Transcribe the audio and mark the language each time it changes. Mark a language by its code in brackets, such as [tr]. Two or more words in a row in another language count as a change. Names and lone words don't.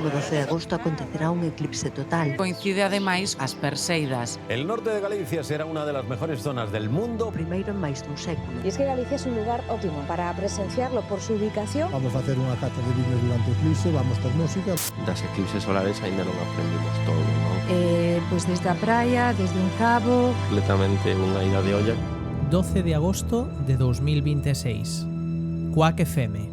[gl] 12 de agosto acontecerá un eclipse total. Coincide ademais as Perseidas. [es] El norte de Galicia será una de las mejores zonas del mundo. [gl] O primeiro en máis dun século. [es] Y es que Galicia es un lugar óptimo para presenciarlo por su ubicación. [gl] Vamos a facer unha cata de vinos durante o eclipse, vamos ter música. Das eclipses solares aínda non aprendimos todo, non? Pois desde a praia, desde un cabo. Completamente unha ida de olla. 12 de agosto de 2026. Quack FM.